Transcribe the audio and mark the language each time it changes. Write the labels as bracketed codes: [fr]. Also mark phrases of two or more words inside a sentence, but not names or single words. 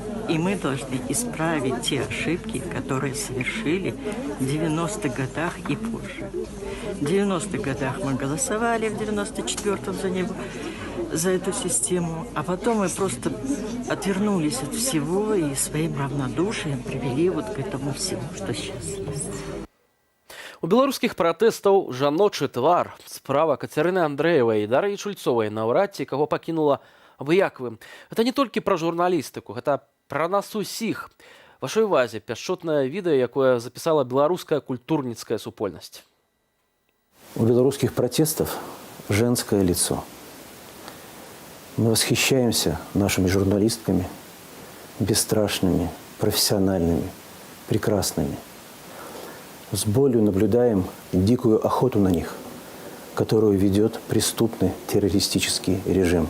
[ru] И мы должны исправить те ошибки, которые совершили в 90-х годах и позже. В 90-х годах мы голосовали, в 94-м за эту систему, а потом мы просто отвернулись от всего и своим равнодушием привели вот к этому всему, что сейчас есть. [be] У беларускіх пратэстаў жаночы твар. Справа Кацярыны Андрэевай і Дар'і Чульцовай наўрад ці каго пакінула абыякавым. Гэта не толькі пра журналістыку, гэта пра нас усіх. Вашай увазе пяшчотнае відэа, якое запісала беларуская культурніцкая супольнасць. [ru] У белорусских протестов женское лицо. Мы восхищаемся нашими журналистками, бесстрашными, профессиональными, прекрасными. С болью наблюдаем дикую охоту на них, которую ведет преступный террористический режим.